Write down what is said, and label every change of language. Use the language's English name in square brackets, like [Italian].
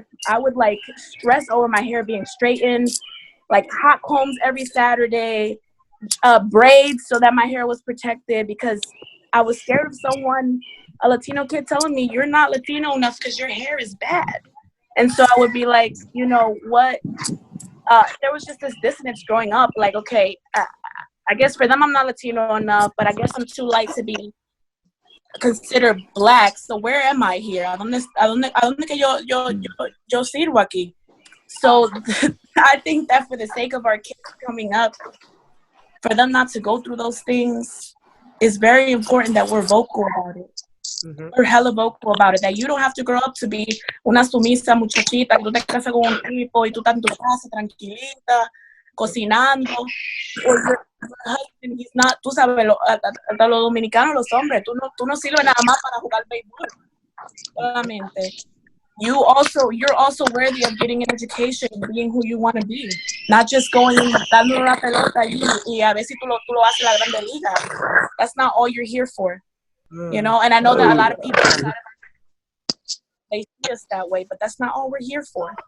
[English] I would like stress over my hair being straightened, like hot combs every Saturday, braids so that my hair was protected, because I was scared of someone, a Latino kid, telling me you're not Latino enough because your hair is bad. And so I would be like, you know what? There was just this dissonance growing up. Like, okay, I guess for them I'm not Latino enough, but I guess I'm too light to be considered black. So where am I here? [Spanish] ¿A dónde que yo sirvo aquí? [English] So I think that for the sake of our kids coming up, for them not to go through those things, it's very important that we're vocal about it. Mm-hmm. We're hella vocal about it. That you don't have to grow up to be [Spanish] una sumisa muchachita, que tú te casas con un tipo y tú estás en tu casa tranquilita, cocinando. [English] Or your husband, he's not, [Spanish] tú sabes, hasta los dominicanos, los hombres, tú no sirves nada más para jugar béisbol. Solamente. [English] you're also worthy of getting an education and being who you want to be, not just going and [Spanish] dando una pelota y a ver si tú lo haces la grande liga. [English] That's not all you're here for, you know. And I know that a lot of people they see us that way, but that's not all we're here for.